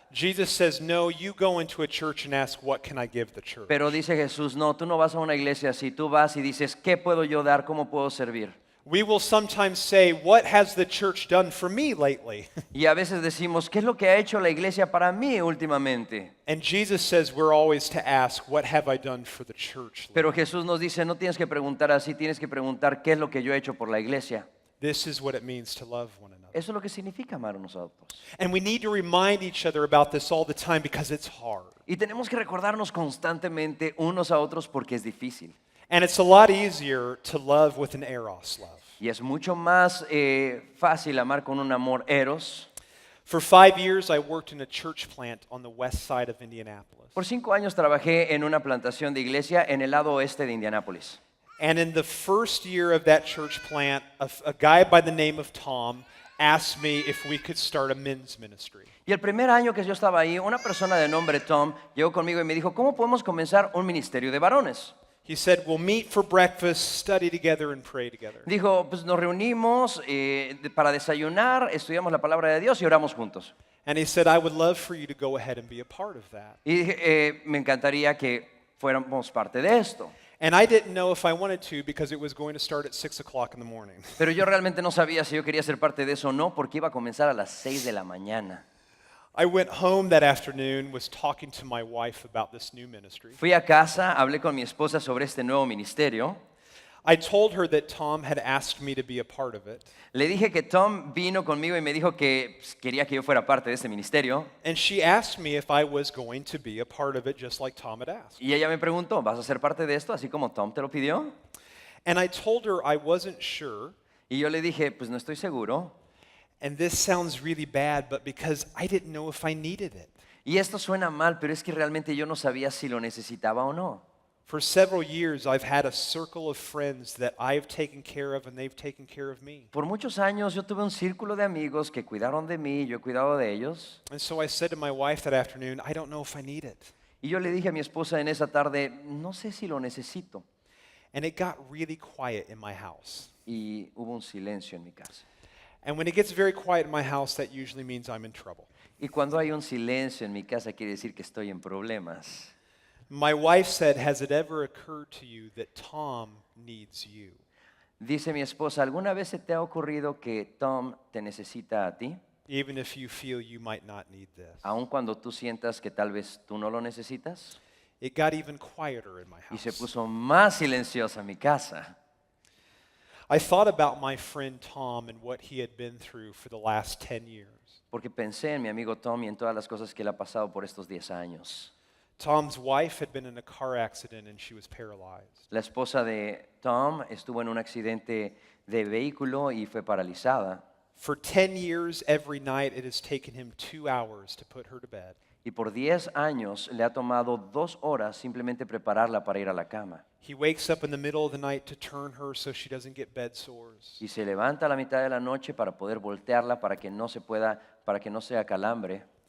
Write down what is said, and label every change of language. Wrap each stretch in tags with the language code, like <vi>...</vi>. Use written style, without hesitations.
<en>Jesus says, no, you go into a church and ask, what can I give the church?</en> <es>Pero dice Jesús, no, tú no vas a una iglesia así, tú vas y dices, ¿qué puedo yo dar? ¿Cómo puedo servir?</es> <en>We will sometimes say, what has the church done for me lately?</en> <es>Y a veces decimos, ¿qué es lo que ha hecho la iglesia para mí últimamente?</es> <en>And Jesus says we're always to ask, what have I done for the church lately?</en> <es>Pero Jesús nos dice, no tienes que preguntar así, tienes que preguntar qué es lo que yo he hecho por la iglesia.</es> <en>This is what it means to love one another.</en> <es>Eso es lo que significa amar a nosotros.</es> <en>And we need to remind each other about this all the time because it's hard.</en> <es>Y tenemos que recordarnos constantemente unos a otros porque es difícil.</es> <en>And it's a lot easier to love with an eros love.</en> <es>Y es mucho más fácil amar con un amor eros.</es> <en>For 5 years, I worked in a church plant on the west side of Indianapolis.</en> <es>Por 5 años trabajé en una plantación de iglesia en el lado oeste de Indianápolis.</es> <en>And in the first year of that church plant, a guy by the name of Tom asked me if we could start a men's ministry.</en> <es>Y el primer año que yo estaba ahí, una persona de nombre Tom llegó conmigo y me dijo, ¿cómo podemos comenzar un ministerio de varones?</es> <en>He said, we'll meet for breakfast, study together, and pray together.</en> <es>Dijo, pues nos reunimos para desayunar, estudiamos la palabra de Dios y oramos juntos.</es> <en>And he said, I would love for you to go ahead and be a part of that.</en> <es>Y dije, me encantaría que fuéramos parte de esto.</es> <en>And I didn't know if I wanted to because it was going to start at 6 o'clock in the morning.</en> <es>Pero yo realmente no sabía si yo quería ser parte de eso o no, porque iba a comenzar a las 6 de la mañana.</es> <en>I went home that afternoon, was talking to my wife about this new ministry.</en> <es>Fui a casa, hablé con mi esposa sobre este nuevo ministerio.</es> <en>I told her that Tom had asked me to be a part of it.</en> <es>Le dije que Tom vino conmigo y me dijo que quería que yo fuera parte de este ministerio.</es> <en>And she asked me if I was going to be a part of it just like Tom had asked.</en> <es>Y ella me preguntó, ¿vas a ser parte de esto así como Tom te lo pidió?</es> <en>And I told her I wasn't sure.</en> <es>Y yo le dije, pues no estoy seguro.</es> <en>And this sounds really bad, but because I didn't know if I needed it.</en> <es>Y esto suena mal, pero es que realmente yo no sabía si lo necesitaba o no.</es> <en>For several years, I've had a circle of friends that I've taken care of and they've taken care of me.</en> <es>Por muchos años yo tuve un círculo de amigos que cuidaron de mí, yo he cuidado de ellos.</es> <en>And so I said to my wife that afternoon, I don't know if I need it.</en> <es>Y yo le dije a mi esposa en esa tarde, no sé si lo necesito.</es> <en>And it got really quiet in my house.</en> <es>Y hubo un silencio en mi casa.</es> <en>And when it gets very quiet in my house, that usually means I'm in trouble.</en> <es>Y cuando hay un silencio en mi casa quiere decir que estoy en problemas.</es> <en>My wife said, has it ever occurred to you that Tom needs you?</en> <es>Dice mi esposa, ¿alguna vez se te ha ocurrido que Tom te necesita a ti?</es> <en>Even if you feel you might not need this.</en> <es>Aun cuando tú sientas que tal vez tú no lo necesitas.</es> <en>It got even quieter in my</en> <es>Y se</es> <en>house.</en> <es>puso más silenciosa mi casa.</es> <en>I thought about my friend Tom and what he had been through for the last 10 years.</en> <es>Porque pensé en mi amigo Tom y en todas las cosas que él ha pasado por estos 10 años.</es> <en>Tom's wife had been in a car accident and she was paralyzed.</en> <es>La esposa de Tom estuvo en un accidente de vehículo y fue paralizada.</es> <en>For 10 years, every night, it has taken him 2 hours to put her to bed.</en> <es>Y por 10 años le ha tomado 2 horas simplemente prepararla para ir a la cama.</es> <en>He wakes up in the middle of the night to turn her so she doesn't get bed sores.</en> <es>Y se levanta a la mitad de la noche para poder voltearla para que no sea calambre.</es>